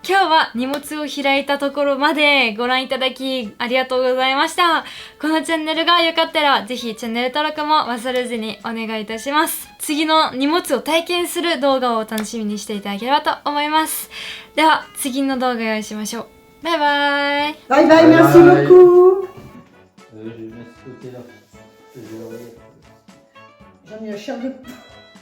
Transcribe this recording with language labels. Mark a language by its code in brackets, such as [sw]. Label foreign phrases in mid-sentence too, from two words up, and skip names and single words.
[ja] 今日は荷物を開いたところまでご覧いただきありがとうございました。このチャンネルが良かったらぜひチャンネル登録も忘れずにお願いいたします。次の荷物を体験する動画を楽しみにしていただければと思います。では次の動画を用意しましょう。バイバイ。 [en] Bye bye, [fr] merci beaucoup. Je vais mettre ce côté-là. J'en ai la chair de poule.